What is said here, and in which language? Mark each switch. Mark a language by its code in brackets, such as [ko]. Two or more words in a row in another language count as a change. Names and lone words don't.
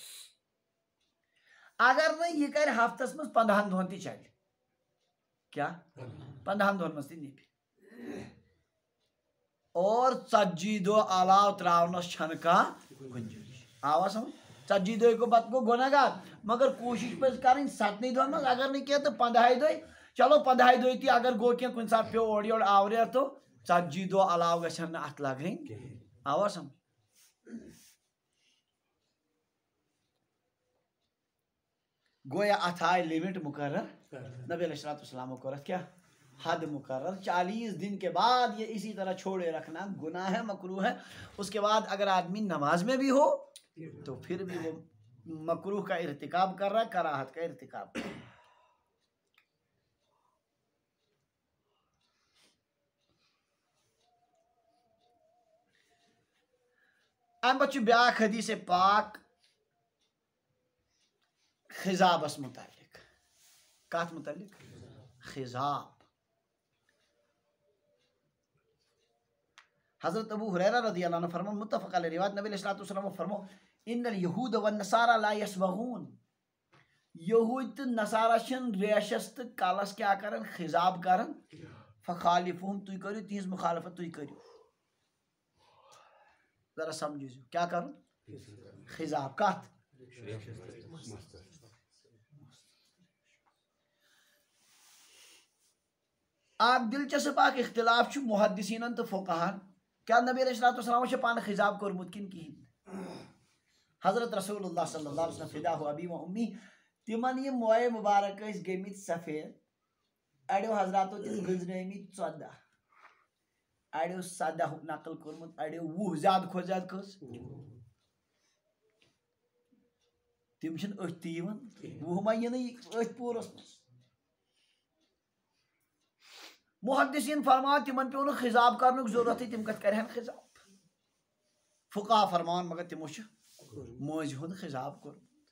[ks] اگر نہٕ یہِ کرِ ہفتس منٛز 15 دۄہن تہِ چلہِ کیٛاہ 15 دۄہن منٛز تہِ نِبہِ اور 40 دۄہ علاوٕ تراونس چھنہٕ کانٛہہ گُنجٲیش آوا سمجھ 40 دۄہ گوٚو پتہٕ گوٚو گۄناہ گار مگر کوٗشش پزِ کرٕنۍ 7 دۄہن منٛز اگر نہٕ کینٛہہ تہٕ 15 دۄہہِ چلو 15 دۄہہِ تہِ اگر گوٚو کینٛہہ کُنہِ ساتہٕ پیوٚو اورٕ یورٕ آوریر تو 40 دۄہ علاوٕ گژھن نہٕ اتھ لگٕنۍ آوا سمجھ گویا اتھ آیہِ لِمٹ مقرر نبی علیہ الصلوۃ والسلام کوٚر اتھ کیٛاہ حد مقرر [ur] 40 دن کے بعد یہ اسی طرح چھوڑے رکھنا گناہ ہے مکروہ ہے اس کے بعد اگر آدمی نماز میں بھی ہو تو پھر بھی وہ مکروہ کا ارتکاب کر رہا ہے کراہت کا ارتکاب کر رہا ہے [ks] ام پتہٕ چھُ بیٛاکھ حدیث پاک خضابس متعلق کتھ متعلق خضاب حضرت ابو ہریرہ رضی اللہ عنہ فرمان [ar] متفق علیہ [ks] روایت نبی [ar] علیہ الصلوۃ والسلام [ks] فرمو [ar] ان الیہود والنصارى لا یسبغون [ks] یہود تہٕ نصارہ چھِنہٕ ریشس تہٕ کلس کیٛاہ کران خضاب کران فخالفہم تُہۍ کٔرِو تِہنٛز مخالفت تُہۍ کٔرِو ذرا سمجھو کیٛاہ کرُن خضاب کتھ اکھ دلچسپ اکھ اختلاف چھُ محدثیٖنن تہٕ فقہاہن کیٛاہ نبی [ar] علیہ الصلوۃ والسلام [ks] چھِ پانہٕ خضاب کوٚرمُت کِنہٕ کِہیٖنۍ حضرت رسول اللہ [ar] صلی اللہ علیہ وسلم فداہ ابی و امی [ks] تِمن یِم مویے مبارک ٲسۍ گٔمٕتۍ سفید اڑیو حضراتو تِم گٔنٛزرٲمٕتۍ 14 اڑیو 17 نقل کوٚرمُت اڑیو 20 زیادٕ کھۄتہٕ زیادٕ کٔژ تِم چھِنہٕ أتھۍ تہِ یِوان 20 ما یِنٕے أتھۍ پوٗرس منٛز محدثین فرمان تِمن پیوٚو نہٕ خضاب کرنُک ضروٗرتٕے تِم کتھ کرہن خضاب فقہا فرمان مگر تِمو چھُ مٲنٛزِ ہُنٛد خضاب کوٚرمُت